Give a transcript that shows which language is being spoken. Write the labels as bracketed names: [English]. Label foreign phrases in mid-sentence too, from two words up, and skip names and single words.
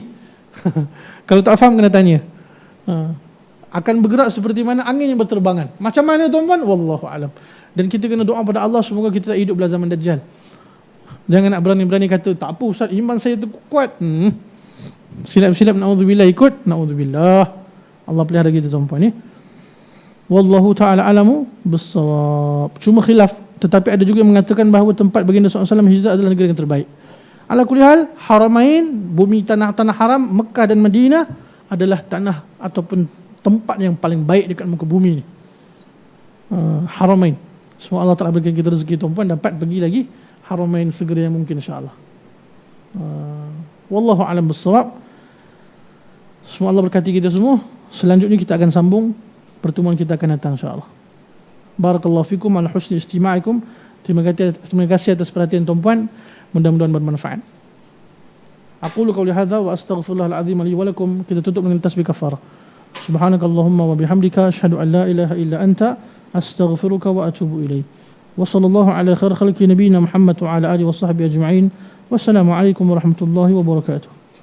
[Malay] Kalau tak faham kena tanya. Akan bergerak seperti mana angin yang berterbangan. Macam mana tuan-tuan? [Arabic] والله أعلم. [Malay] Dan kita kena doa pada Allah semoga kita tak hidup dalam zaman Dajjal. Jangan nak berani-berani kata tak apa ustaz, iman saya tu kuat. Silap-silap naudzubillah ikut, naudzubillah. Allah pelihara kita tuan-tuan ni. [Arabic] والله تعالى أعلم بالصواب. [Malay] Cuma khilaf, tetapi ada juga yang mengatakan bahawa tempat baginda SAW hijrah adalah negeri yang terbaik. [Arabic] على كل حال, [Malay] Haramain, bumi tanah-tanah haram Mekah dan Madinah adalah tanah ataupun tempat yang paling baik dekat muka bumi ni. Haramain. Semua Allah Ta'ala berikan kita rezeki tuan-puan dapat pergi lagi Haramain segera yang mungkin [Arabic] إن شاء الله. والله أعلم بالصواب. [Malay] Semua Allah berkati kita semua. Selanjutnya kita akan sambung pertemuan kita akan datang [Arabic] إن شاء الله. بارك الله فيكم على حسن استماعكم. [Malay] Terima kasih atas perhatian tuan-puan. Mudah-mudahan bermanfaat. [Arabic] أقول قولي هذا وأستغفر الله العظيم لي ولكم. [Malay] Kita tutup dengan tasbih kafarah. [Arabic] سبحانك اللهم وبحمدك أشهد أن لا إله إلا أنت أستغفرك وأتوب إليك. وصلى الله على خير خلق نبينا محمد وعلى آله وصحبه أجمعين. والسلام عليكم ورحمة الله وبركاته.